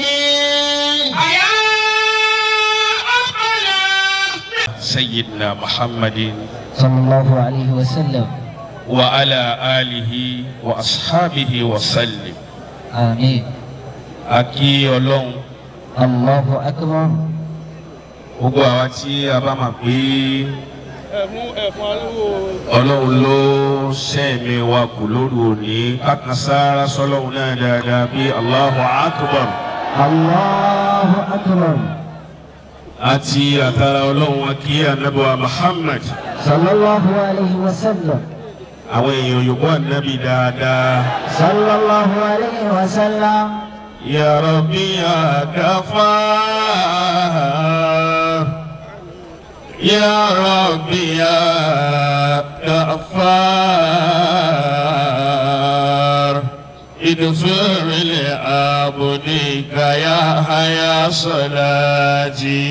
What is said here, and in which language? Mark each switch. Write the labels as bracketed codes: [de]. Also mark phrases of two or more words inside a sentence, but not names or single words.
[ar] يا ربنا سيدنا محمد صلى الله عليه وسلم وعلى آله وأصحابه وسلم. آمين. [yo] Aki Ọlọ́run [ar] الله أكبر. [yo] gbogbo àwa tí a bá máa pé Ọlọ́run ló sẹ́mi wa kù lóru òní kákan sára sọ́lọ́run náà dáadáa bí [ar] الله أكبر. الله أكبر. [yo] Àti àtàrà Ọlọ́run wa kí Ànábì wa Muhammad [ar] صلى الله عليه وسلم. [yo] àwọn èèyàn yòókù Ànábì dáadáa. [ar] صلى الله عليه وسلم. يا ربي يا غفار يا ربي يا غفار اغفر لعبدك يا حيا صلاتي